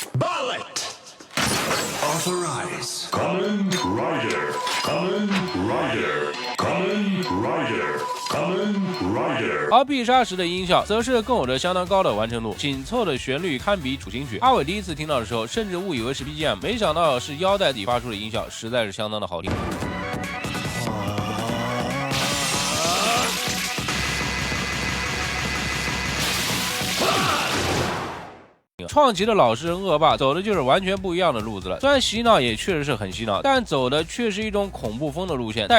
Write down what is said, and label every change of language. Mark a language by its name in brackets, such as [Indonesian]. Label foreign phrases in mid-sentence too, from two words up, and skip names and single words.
[English] Authorize. Kamen Rider. Kamen Rider. Kamen Rider. Kamen Rider. [Chinese] 而必杀时的音效则是更有着相当高的完成度，紧凑的旋律堪比主题曲。阿伟第一次听到的时候，甚至误以为是 BGM， 没想到是腰带底发出的音效，实在是相当的好听。创奇的老实人恶霸走的就是完全不一样的路子了，虽然洗脑也确实是很洗脑，但走的却是一种恐怖风的路线。